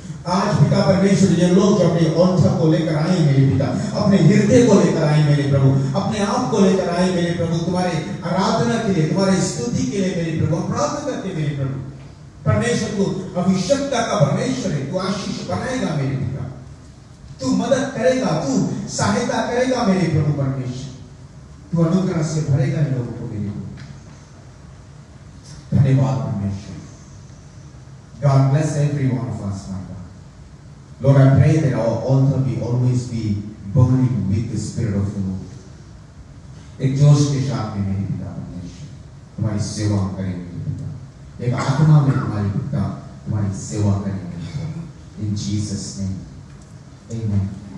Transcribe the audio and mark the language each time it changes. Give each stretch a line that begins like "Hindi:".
Hindi: आज पिता परमेश्वर ये लोग जो अपने altar को लेकर आए मेरे पिता, अपने हृदय को लेकर आए मेरे प्रभु, अपने आप को लेकर आए मेरे प्रभु, तुम्हारे आराधना के लिए, तुम्हारे स्तुति के लिए मेरे प्रभु, हम प्रार्थना करते मेरे प्रभु परमेश्वर, तू अभिषेकता का परमेश्वर है, तू आशीष बनाएगा मेरे पिता, तू मदद करेगा, तू सहायता करेगा मेरे प्रभु परमेश्वर, तू अनुग्रह से भरेगा इन लोगों को मेरे प्रभु। धन्यवाद परमेश्वर।
English: God bless every one of us, my God. Lord, I pray that our altar will always be burning with the Spirit of the Lord.
Hindi: एक जोश के साथ में मेरे पिता परमेश्वर तुम्हारी सेवा करेंगे मेरे पिता, एक आत्मा में तुम्हारी पिता तुम्हारी सेवा करेंगे पिता,
English: in Jesus' name, Amen.